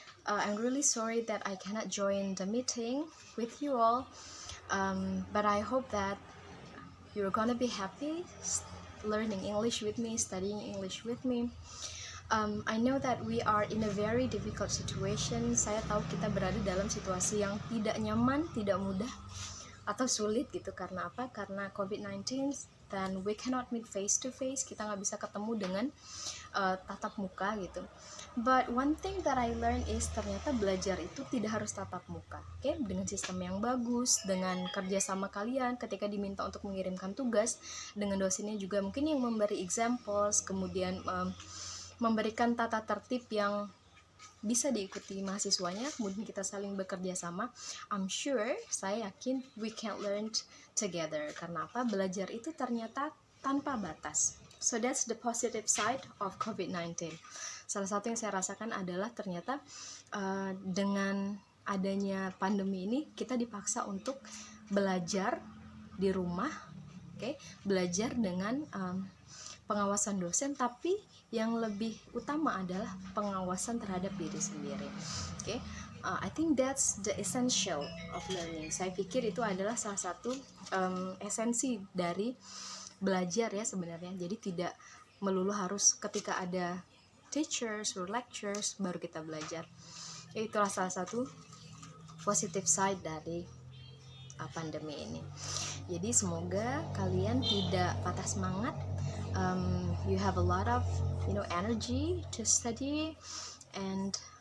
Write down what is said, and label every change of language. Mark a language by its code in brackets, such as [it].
[en] I'm really sorry that I cannot join the meeting with you all, but I hope that you're gonna be happy learning English with me, studying English with me. I know that we are in a very difficult situation. [id] Saya tahu kita berada dalam situasi yang tidak nyaman, tidak mudah, atau sulit gitu. Karena apa? Karena [en] COVID-19, [id] dan [en] we cannot meet face to face. [id] Kita nggak bisa ketemu dengan tatap muka gitu. [en] But one thing that I learned is [id] ternyata belajar itu tidak harus tatap muka. Oke, dengan sistem yang bagus, dengan kerja sama kalian ketika diminta untuk mengirimkan tugas, dengan dosennya juga mungkin yang memberi examples, kemudian memberikan tata tertib yang bisa diikuti mahasiswanya, kemudian kita saling bekerja sama. [en] I'm sure, [id] saya yakin [en] we can learn together. [id] Karena apa? Belajar itu ternyata tanpa batas. [en] So that's the positive side of COVID-19. [id] Salah satu yang saya rasakan adalah ternyata dengan adanya pandemi ini kita dipaksa untuk belajar di rumah, belajar dengan pengawasan dosen, tapi yang lebih utama adalah pengawasan terhadap diri sendiri. [en] I think that's the essential of learning. [id] Saya pikir itu adalah salah satu esensi dari belajar ya sebenarnya. Jadi tidak melulu harus ketika ada [en] teachers or lectures [id] baru kita belajar. Itulah salah satu [en] positive side [id] dari pandemi ini. Jadi semoga kalian tidak patah semangat. [en] You have a lot of energy to study, and